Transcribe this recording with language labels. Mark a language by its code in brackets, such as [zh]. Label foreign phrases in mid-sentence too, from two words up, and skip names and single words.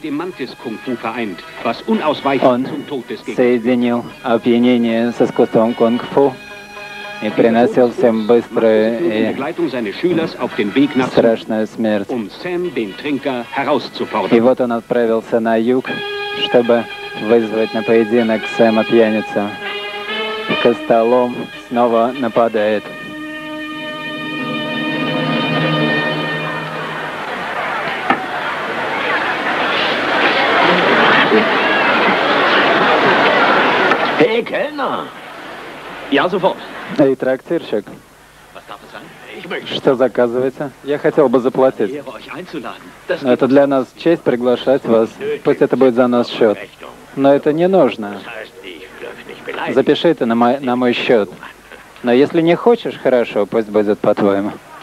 [ru] Он соединил опьянение с искусством кунг-фу и приносил всем быструю и страшную смерть. И вот он отправился на юг, чтобы вызвать на поединок Сэма Пьяницу. Костолом снова нападает. [de] Hey, Kellner! Ja, sofort. [ru] Эй, трактирщик, что заказывается? Я хотел бы заплатить. Но это для нас честь приглашать вас. Пусть это будет за наш счет. Но это не нужно. Запиши это на мой счет. Но если не хочешь, хорошо, пусть будет по-твоему.